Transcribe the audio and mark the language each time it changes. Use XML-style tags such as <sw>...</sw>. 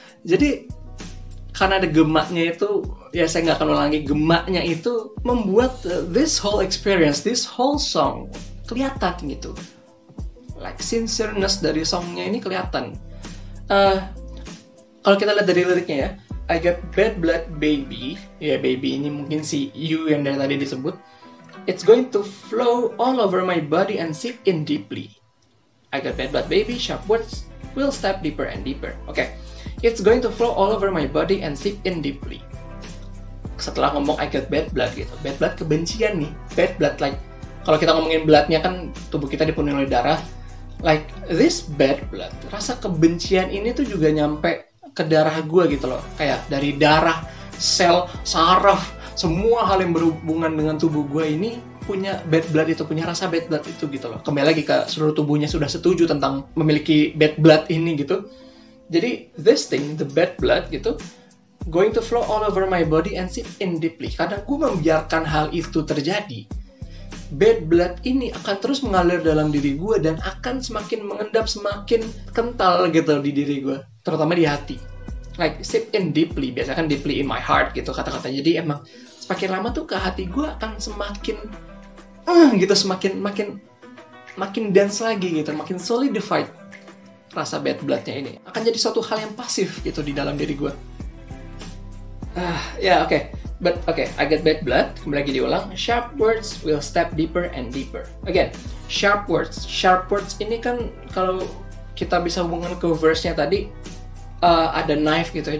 <id>Jadi karena ada gemaknya itu, ya saya nggak akan ulangi, gemaknya itu membuat</id> <en>this whole experience, this whole song</en> <id>kelihatan gitu. Like sincereness dari songnya ini kelihatan. Kalau kita lihat dari liriknya ya,</id> <en>I got bad blood baby,</en> <id>ya baby ini mungkin si you yang dari tadi disebut.</id> <en>It's going to flow all over my body and sink in deeply. I got bad blood baby, sharp words will step deeper and deeper. Oke, it's going to flow all over my body and sink in deeply.</en> <id>Setelah ngomong I got bad blood gitu, bad blood kebencian nih, bad blood like kalau kita ngomongin bloodnya kan tubuh kita dipenuhi oleh darah,</id> <en>like this bad blood,</en> <id>rasa kebencian ini tuh juga nyampe ke darah gue gitu loh, kayak dari darah, sel, saraf, semua hal yang berhubungan dengan tubuh gue ini punya bad blood itu, punya rasa bad blood itu gitu loh. Kembali lagi ke seluruh tubuhnya sudah setuju tentang memiliki bad blood ini gitu.</id> <en>Jadi this thing, the bad blood gitu, going to flow all over my body and sink in deeply.</en> <id>Kadang gue membiarkan hal itu terjadi, bad blood ini akan terus mengalir dalam diri gue dan akan semakin mengendap, semakin kental gitu di diri gue, terutama di hati. Like sink in deeply, biasanya kan</id> <en>deeply in my heart</en> <id>gitu kata-kata. Jadi emang semakin lama tuh ke hati gue akan semakin gitu, semakin makin dense lagi gitu, makin solidified rasa bad bloodnya ini. Akan jadi suatu hal yang pasif gitu di dalam diri gue.</id> <en>Oke. But okay, I get bad blood.</en> <id>Kembali lagi diulang.</id> <en>Sharp words will step deeper and deeper. Again, sharp words.</en> <id>Sharp words ini kan kalau kita bisa hubungkan ke verse-nya tadi, ada knife gitu ya.</id>